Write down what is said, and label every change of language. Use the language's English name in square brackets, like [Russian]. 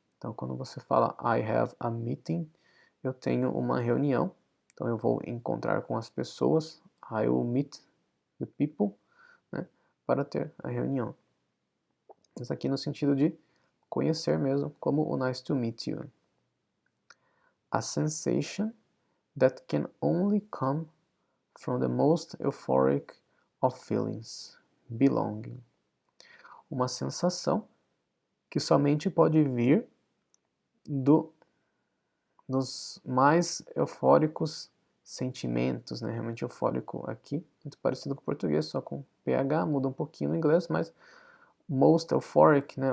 [Portuguese] Então, quando você fala [English] I have a meeting, [Portuguese] eu tenho uma reunião, então eu vou encontrar com as pessoas, [English] I will meet the people, [Portuguese] né, para ter a reunião. Mas aqui no sentido de conhecer mesmo, como o [English] nice to meet you. A sensation that can only come from the most euphoric of feelings, belonging. [Portuguese] Uma sensação que somente pode vir dos mais eufóricos sentimentos, né? Realmente eufórico aqui, muito parecido com o português, só com PH, muda um pouquinho no inglês, mas [English] most euphoric, [Portuguese] né?